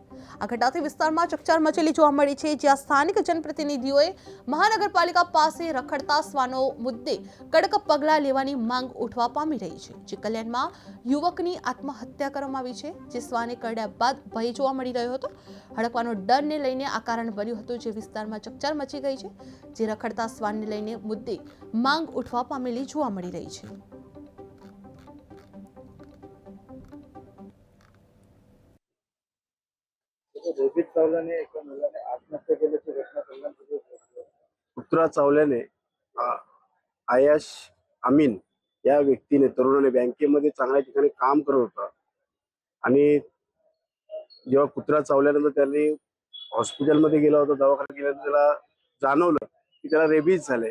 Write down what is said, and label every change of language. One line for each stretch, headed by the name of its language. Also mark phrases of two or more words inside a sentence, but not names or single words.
Gujarati: આ ઘટનાથી વિસ્તારમાં ચકચાર મચેલી જોવા મળી છે, જ્યાં સ્થાનિક જનપ્રતિનિધિઓએ મહાનગરપાલિકા પાસે રખડતા શ્વાનો મુદ્દે કડક પગલાં લેવાની માંગ ઉઠવા પામી રહી છે। જે કલ્યાણમાં યુવકની આત્મહત્યા કરવામાં આવી છે, જે શ્વાને કરડ્યા બાદ ભય જોવા મળી રહ્યો હતો। હડકવાનો ડરને લઈને આ કારણ બન્યું હતું, જે વિસ્તારમાં ચકચાર મચી ગઈ છે। જે રખડતા શ્વાનને લઈને મુદ્દે માંગ ઉઠવા પામેલી જોવા મળી રહી છે।
Marathi: पुत्रा चावल्याने आयाश अमीन या व्यक्तीने तरुणाने बँकेमध्ये चांगल्या ठिकाणी काम करत होता आणि जेव्हा कुत्रा चावल्यानंतर त्यांनी हॉस्पिटलमध्ये गेला होता, दवाखान्यात गेल्यानंतर त्याला जाणवलं की त्याला रेबीज झाले।